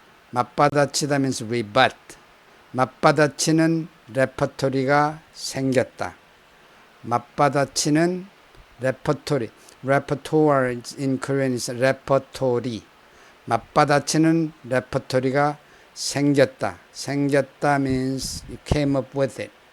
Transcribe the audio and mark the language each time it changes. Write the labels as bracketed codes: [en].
[en] 맞받아치다 means rebut. [ko] 맞받아치는 레퍼토리가 생겼다. 맞받아치는 레퍼토리. [en] repertoire in Korean is repertory. [ko] 맞받아치는 레퍼토리가 생겼다. [en] 생겼다 means you came up with it.